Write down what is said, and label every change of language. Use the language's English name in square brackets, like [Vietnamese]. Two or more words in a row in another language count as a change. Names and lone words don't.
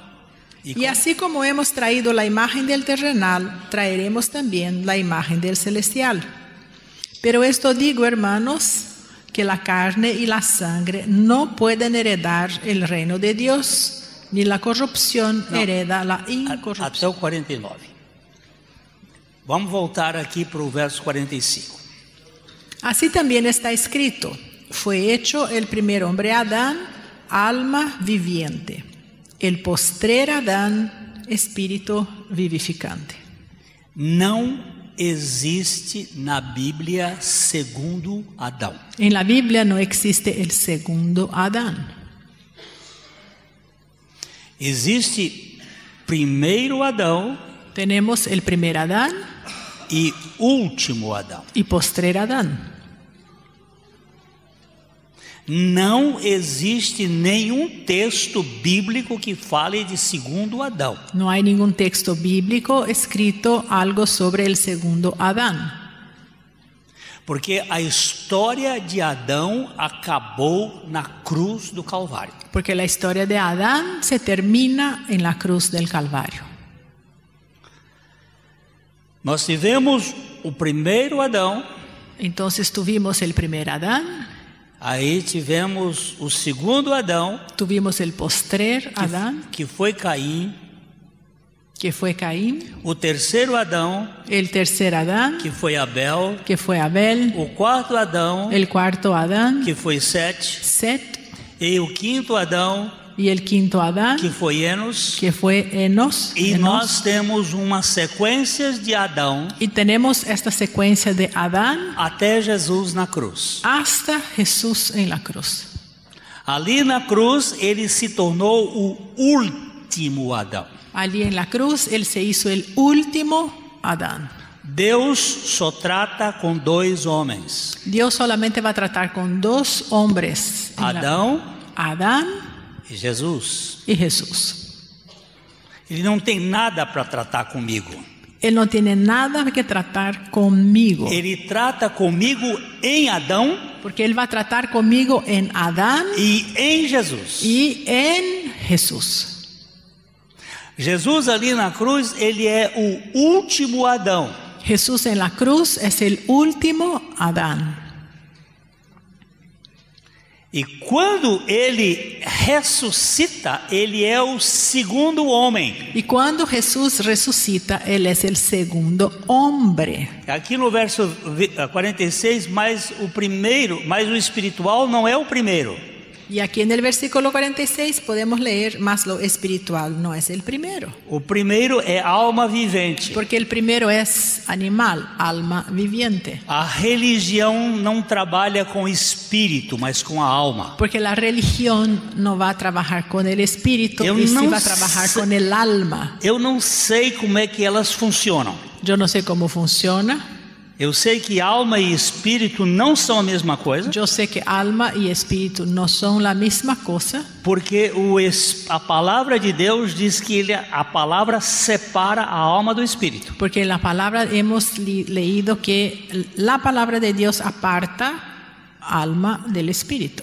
[Spanish] Y así como hemos traído la imagen del terrenal, traeremos también la imagen del celestial. Pero esto digo, hermanos, que la carne y la sangre no pueden heredar el reino de Dios, ni la corrupción hereda la incorrupción. [Portuguese] Até o 49. Vamos voltar aqui para o verso 45. [Spanish] Así también está escrito: fue hecho el primer hombre Adán, alma viviente; el postrer Adán, espíritu vivificante. [Portuguese] Não existe na Bíblia segundo Adão. [Spanish] En la Biblia no existe el segundo Adán. [Portuguese] Existe primeiro Adão [Spanish] Tenemos el primer Adán [Portuguese] e último Adão. [Spanish] y postrer Adán. [Portuguese] Não existe nenhum texto bíblico que fale de segundo Adão. [Spanish] No hay ningún texto bíblico escrito algo sobre el segundo Adán. [Portuguese] Porque a história de Adão acabou na cruz do Calvário. [Spanish] Porque la historia de Adán se termina en la cruz del Calvario. [Portuguese] Nós tivemos o primeiro Adão, [Spanish] Entonces tuvimos el primer Adán, [Portuguese] aí tivemos o segundo Adão, [Spanish] tuvimos el postrer Adán, [Portuguese] que foi Caim, [Spanish] que fue Caín, [Portuguese] o terceiro Adão, [Spanish] el tercer Adán, [Portuguese] que foi Abel, [Spanish] que fue Abel, [Portuguese] o quarto Adão, [Spanish] el cuarto Adán, [Portuguese] que foi Sete, [Spanish] Set, [Portuguese] e o quinto Adão, [Spanish] y el quinto Adán, [Portuguese] que foi Enos. [Spanish] que fue Enos. [Portuguese] E [Spanish] Enos. [Portuguese] nós temos uma sequência de Adão [Spanish] Y tenemos esta secuencia de Adán [Portuguese] até Jesus na cruz. [Spanish] hasta Jesús en la cruz. [Portuguese] Ali na cruz ele se tornou o último Adão. [Spanish] Allí en la cruz Él se hizo el último Adán. [Portuguese] Deus só trata com dois homens: [Spanish] Dios solamente va a tratar con dos hombres. Adán [Portuguese] e Jesus. [Spanish] y Jesús. [Portuguese] Ele não tem nada para tratar comigo. [Spanish] Él no tiene nada que tratar conmigo. [Portuguese] Ele trata comigo em Adão [Spanish] Porque Él va a tratar conmigo en Adán [Portuguese] e em Jesus. [Spanish] y en Jesús. [Portuguese] Jesus ali na cruz, ele é o último Adão. [Spanish] Jesús en la cruz es el último Adán. [Portuguese] E quando ele ressuscita, ele é o segundo homem. [Spanish] Y cuando Jesús resucita, Él es el segundo hombre. [Portuguese] Aqui no verso 46, mas o espiritual não é o primeiro. [Spanish] Y aquí en el versículo 46 podemos leer, más lo espiritual no es el primero. [Portuguese] O primeiro é alma vivente. [Spanish] Porque el primero es animal, alma viviente. [Portuguese] A religião não trabalha com espírito, mas com a alma. [Spanish] Porque la religión no va a trabajar con el espíritu, y sí va a trabajar con el alma. [Portuguese] Eu não sei como é que elas funcionam. [Spanish] Yo no sé cómo funciona. [Portuguese] Eu sei que alma e espírito não são a mesma coisa. [Spanish] Yo sé que alma y espíritu no son la misma cosa. [Portuguese] Porque a palavra de Deus diz que a palavra separa a alma do espírito. [Spanish] Porque en la palabra hemos leído que la palabra de Dios aparta alma del espíritu.